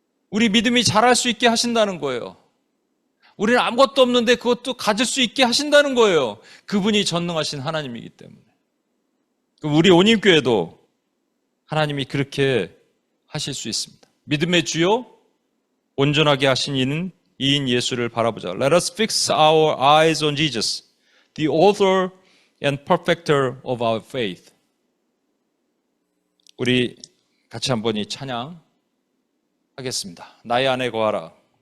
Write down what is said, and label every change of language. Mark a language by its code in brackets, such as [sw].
[ko] 우리 믿음이 자랄 수 있게 하신다는 거예요. 우리는 아무것도 없는데 그것도 가질 수 있게 하신다는 거예요. 그분이 전능하신 하나님이기 때문에. 우리 온임교회도 하나님이 그렇게 하실 수 있습니다. 믿음의 주요 온전하게 하신 이인 예수를 바라보자. [en] Let us fix our eyes on Jesus, the author and perfecter of our faith. [ko] 우리 같이 한번 이 찬양 하겠습니다. 나의 안에 거하라.